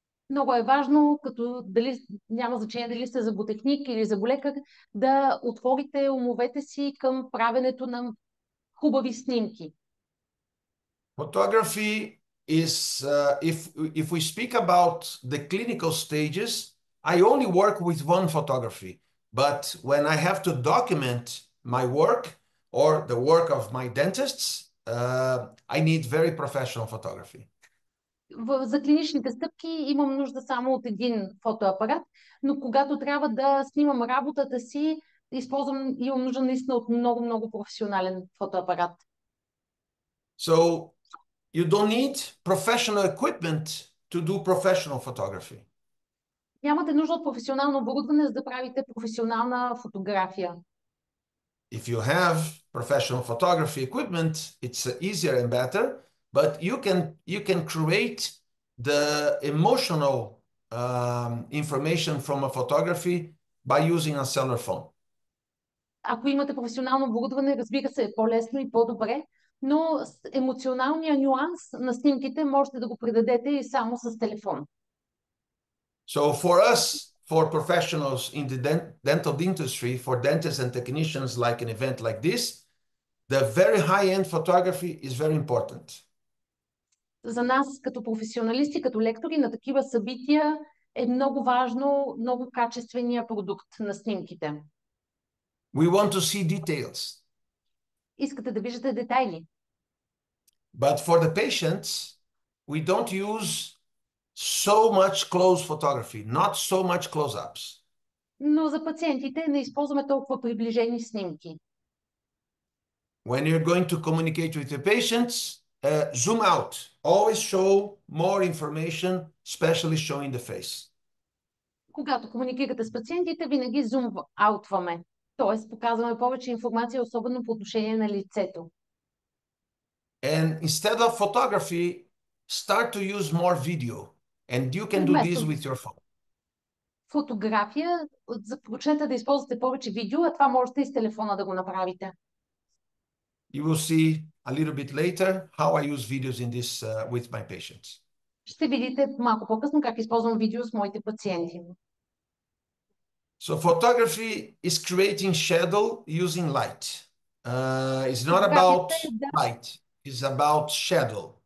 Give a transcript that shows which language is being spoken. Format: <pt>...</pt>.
<bg>Много е важно, като дали, няма значение дали сте зъботехник или зъболекар, да отворите умовете си към правенето на хубави снимки.</bg> <en>Photography is, if we speak about the clinical stages, I only work with one photography. But when I have to document my work or the work of my dentists, I need very professional photography.</en> <bg>За клиничните стъпки имам нужда само от един фотоапарат, но когато трябва да снимам работата си, имам нужда наистина от много професионален фотоапарат.</bg> <en>So you don't need professional equipment to do professional photography.</en> <bg>Нямате нужда от професионално оборудване, за да правите професионална фотография.</bg> <en>If you have professional photography equipment, it's easier and better, but you can create the emotional information from a photography by using a cellular phone.</en> <bg>Ако имате професионално оборудване, разбира се, е по-лесно и по-добре, но емоционалния нюанс на снимките можете да го придадете и само с телефон.</bg> <en>So for us, for professionals in the dental industry, for dentists and technicians, like an event like this, the very high-end photography is very important.</en> <bg>За нас, като професионалисти, като лектори на такива събития, е много важно, много качествения продукт на снимките.</bg> <en>We want to see details.</en> <bg>Искате да виждате детайли.</bg> <en>But for the patients, we don't use so much close photography, not so much close-ups.</en> <bg>Но за пациентите не използваме толкова приближени снимки.</bg> <en>When you're going to communicate with your patients, zoom out. Always show more information, especially showing the face.</en> <bg>Когато комуникирате с пациентите, винаги зум-аутваме. Т.е. показваме повече информация, особено по отношение на лицето.</bg> <en>And instead of photography, start to use more video. And you can do this with your phone.</en> <bg>Фотография, започнете да използвате повече видео, а това можете и с телефона да го направите.</bg> <en>You will see a little bit later how I use videos in this with my patients.</en> <bg>Ще видите малко по-късно как използвам видео с моите пациенти.</bg> <en>So photography is creating shadow using light. It's not about light, it's about shadow.</en>